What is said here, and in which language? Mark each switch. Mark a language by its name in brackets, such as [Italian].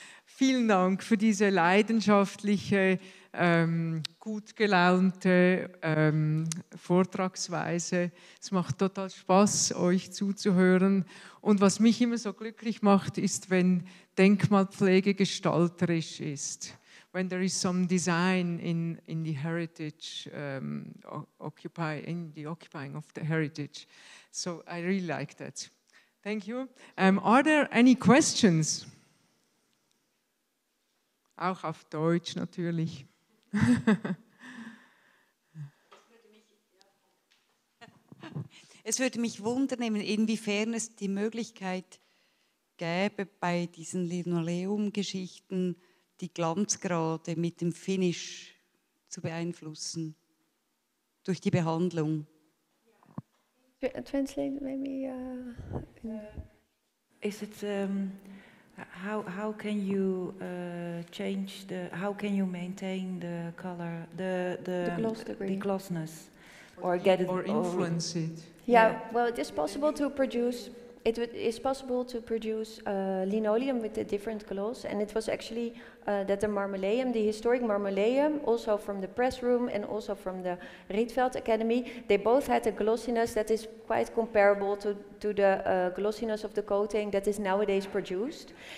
[German] Vielen Dank für diese leidenschaftliche, gut gelaunte Vortragsweise. Es macht total Spaß, euch zuzuhören. Und was mich immer so glücklich macht, ist, wenn Denkmalpflege gestalterisch ist. [English] When there is some design in the heritage, in the occupying of the heritage. So I really like that. Thank you. Are there any questions? [German] Auch auf Deutsch natürlich. Es würde mich wundern, inwiefern es die Möglichkeit gäbe, bei diesen Linoleum-Geschichten die Glanzgrade mit dem Finish zu beeinflussen, durch die Behandlung. [English] Translate maybe. Is it how can you change how can you maintain the color, the gloss degree, the glossness, or get it or influence it? Yeah, well, it is possible to produce. It is possible to produce linoleum with a different gloss, and it was actually that the marmoleum, the historic marmoleum, also from the press room and also from the Rietveld Academy, they both had a glossiness that is quite comparable to the glossiness of the coating that is nowadays produced.